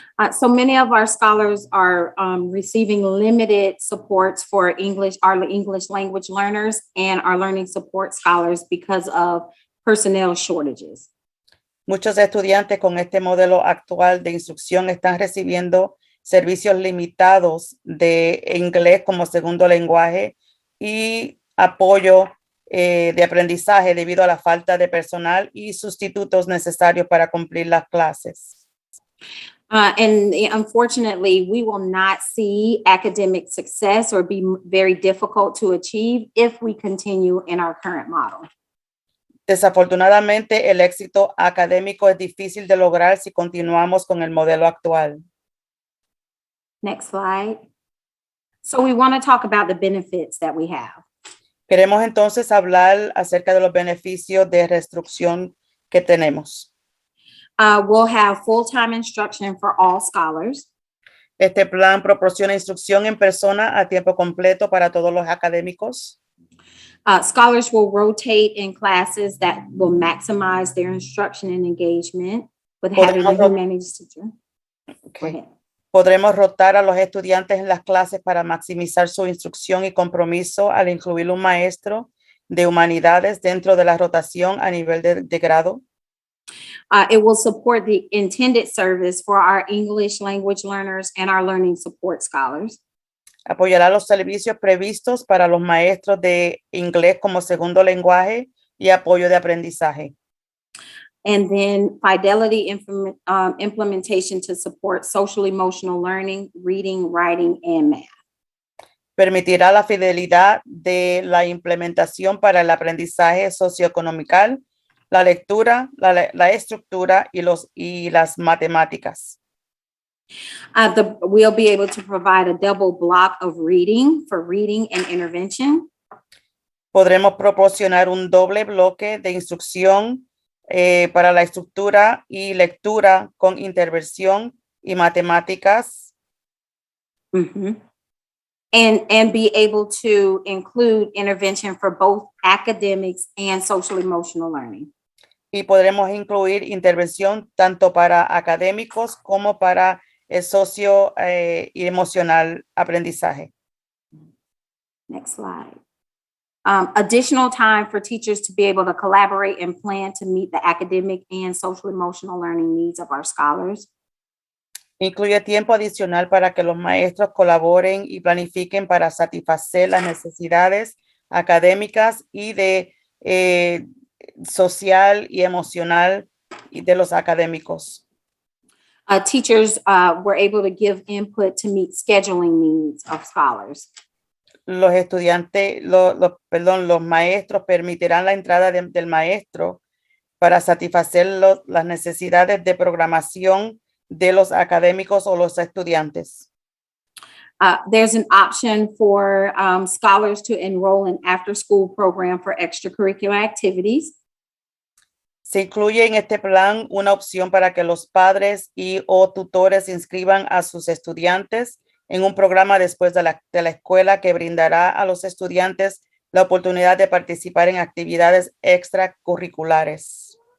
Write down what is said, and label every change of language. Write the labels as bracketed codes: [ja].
[en] So many of our scholars are receiving limited supports for English, our English language learners and our learning support scholars because of personnel shortages. [es] Muchos estudiantes con este modelo actual de instrucción están recibiendo servicios limitados de inglés como segundo lenguaje y apoyo de aprendizaje debido a la falta de personal y sustitutos necesarios para cumplir las clases. [en] And unfortunately, we will not see academic success or be very difficult to achieve if we continue in our current model. [es] Desafortunadamente, el éxito académico es difícil de lograr si continuamos con el modelo actual. [en] Next slide. So we want to talk about the benefits that we have. [es] Queremos entonces hablar acerca de los beneficios de reestructuración que tenemos. [en] We'll have full-time instruction for all scholars. [es] Este plan proporciona instrucción en persona a tiempo completo para todos los académicos. [en] Scholars will rotate in classes that will maximize their instruction and engagement with having a humanities teacher. Go ahead. [es] Podremos rotar a los estudiantes en las clases para maximizar su instrucción y compromiso al incluir un maestro de humanidades dentro de la rotación a nivel de grado. [en] It will support the intended service for our English language learners and our learning support scholars. [es] Apoyará los servicios previstos para los maestros de inglés como segundo lenguaje y apoyo de aprendizaje. [en] And then fidelity implementation to support social emotional learning, reading, writing, and math. [es] Permitirá la fidelidad de la implementación para el aprendizaje socioeconómico, la lectura, la estructura y las matemáticas. [en] We'll be able to provide a double block of reading for reading and intervention. [es] Podremos proporcionar un doble bloque de instrucción para la estructura y lectura con intervención y matemáticas. Mm-hmm. [en] And be able to include intervention for both academics and social emotional learning. [es] Y podremos incluir intervención tanto para académicos como para el socio y emocional aprendizaje. [en] Next slide. Additional time for teachers to be able to collaborate and plan to meet the academic and social emotional learning needs of our scholars. [es] Incluye tiempo adicional para que los maestros colaboren y planifiquen para satisfacer las necesidades académicas y de social y emocional de los académicos. [en] Teachers were able to give input to meet scheduling needs of scholars. [es] Los estudiantes, los maestros permitirán la entrada del maestro para satisfacer las necesidades de programación de los académicos o los estudiantes. [en] There's an option for scholars to enroll in after-school program for extracurricular activities. [es] Se incluye en este plan una opción para que los padres o tutores inscriban a sus estudiantes en un programa después de la escuela que brindará a los estudiantes la oportunidad de participar en actividades extracurriculares.